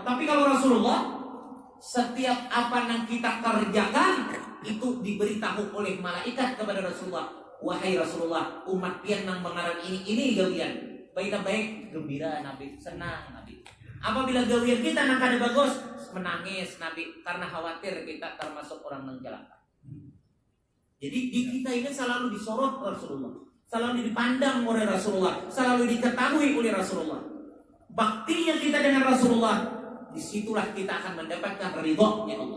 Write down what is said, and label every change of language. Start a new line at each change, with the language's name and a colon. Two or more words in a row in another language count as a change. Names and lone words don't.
Indonesian: Tapi kalau Rasulullah setiap apa yang kita kerjakan itu diberitahu oleh malaikat kepada Rasulullah.
Banjar: Wahai Rasulullah, umat pian nang mengarang ini gawian.
Indonesian: Baik-baik, gembira Nabi, senang Nabi.
Banjar: Apabila gawian kita nang kada bagus, menangis Nabi karena khawatir kita termasuk orang nang celaka.
Indonesian: Jadi di kita ini selalu disorot Rasulullah, selalu dipandang oleh Rasulullah, selalu diketahui oleh Rasulullah. Baktinya kita dengan Rasulullah, disitulah kita akan mendapatkan ridhonya Allah.